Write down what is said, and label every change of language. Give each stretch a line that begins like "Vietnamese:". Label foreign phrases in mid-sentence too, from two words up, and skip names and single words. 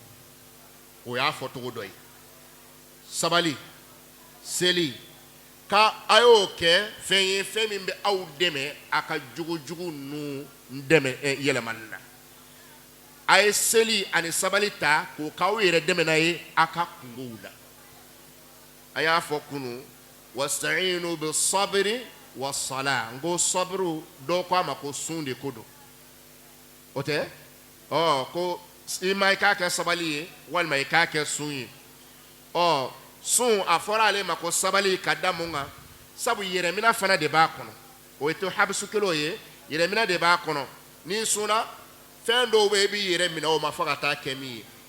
Bambara: o y'a fɔ cogo dɔ ye sabali seli ka a y'o kɛ fɛn ye fɛn min bɛ aw dɛmɛ a ka jogo ninnu dɛmɛ yɛlɛmali la a ye seli ani sabali ta k'o k'aw yɛrɛ dɛmɛ n'a ye a ka kungow la a y'a fɔ kunu
Arabic: واستعينوا بالصبر والصلاة
Bambara: n ko sabru dɔw ko a ma ko sun de ko don o tɛ ko i ma i k'a kɛ sabali ye walima i k'a kɛ sun ye sun a fɔra ale ma ko sabali ka da mun kan sabu yɛrɛmina fana de b'a kɔnɔ o ye to habisu kelen ye yɛrɛmina de b'a kɔnɔ ni sunna fɛn dɔw bɛ i b'i yɛrɛ minɛ o ma fo ka taa kɛ min ye